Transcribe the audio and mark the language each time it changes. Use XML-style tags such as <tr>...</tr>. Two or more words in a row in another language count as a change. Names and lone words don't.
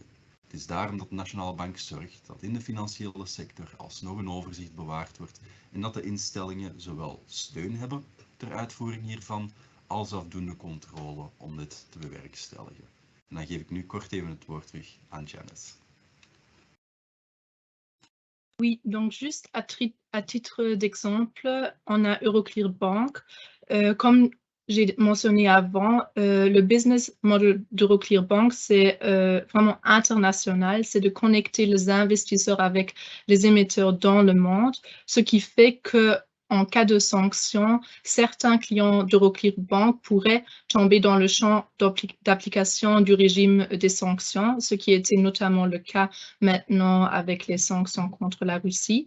<nl>Het is daarom dat de Nationale Bank zorgt dat in de financiële sector alsnog een overzicht bewaard wordt en dat de instellingen zowel steun hebben ter uitvoering hiervan als afdoende controle om dit te bewerkstelligen. En dan geef ik nu kort even het woord terug aan Janice.</nl> <fr>Oui, donc juste à titre d'exemple, on a Euroclear Bank. Comme j'ai mentionné avant, le</fr> <en>business model</en> <fr>d'Euroclear Bank, c'est vraiment international, c'est de connecter les investisseurs avec les émetteurs dans le monde, ce qui fait que en cas de sanction, certains clients d'Euroclear Bank pourraient tomber dans le champ d'application du régime des sanctions, ce qui était notamment le cas maintenant avec les sanctions contre la Russie.</fr>